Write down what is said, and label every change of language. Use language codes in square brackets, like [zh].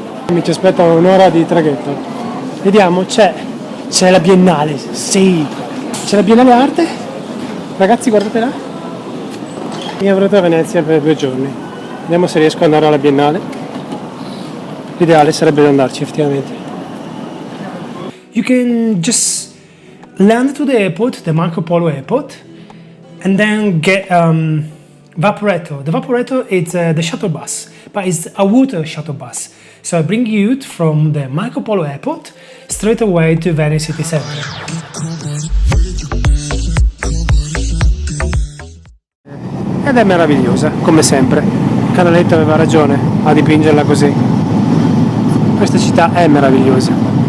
[it] Mi ci aspetta un'ora di traghetto. Vediamo, c'è la Biennale, sì, c'è la Biennale Arte. Ragazzi, guardate là. Mi avrò a Venezia per 2 giorni. Vediamo se riesco ad andare alla Biennale. L'ideale sarebbe andarci effettivamente. [en] You can just land to the airport, the Marco Polo airport, and then get Vaporetto. The Vaporetto is the shuttle bus, but it's a water shuttle bus. So I bring you from the Marco Polo airport straight away to Venice city center. [it] Ed è meravigliosa, come sempre. Canaletto aveva ragione a dipingerla così. Questa città è meravigliosa.